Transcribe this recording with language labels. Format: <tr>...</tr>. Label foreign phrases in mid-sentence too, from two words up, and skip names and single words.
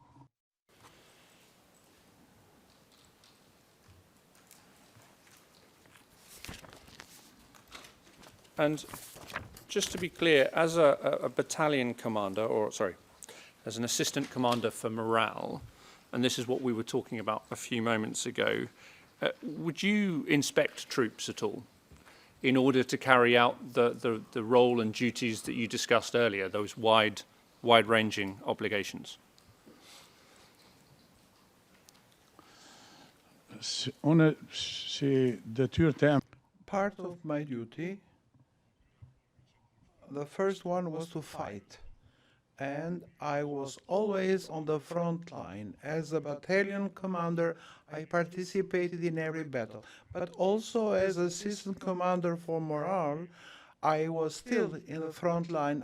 <en>And just to be clear, as a battalion commander, or sorry, as an assistant commander for morale, and this is what we were talking about a few moments ago, would you inspect troops at all in order to carry out the role and duties that you discussed earlier, those wide-ranging obligations?</en> <sq>unë si detyrë të em</sq> <en>Part of my duty, the first one was to fight. And I was always on the front line. As a battalion commander, I participated in every battle. But also as assistant commander for morale, I was still in the front line.</en>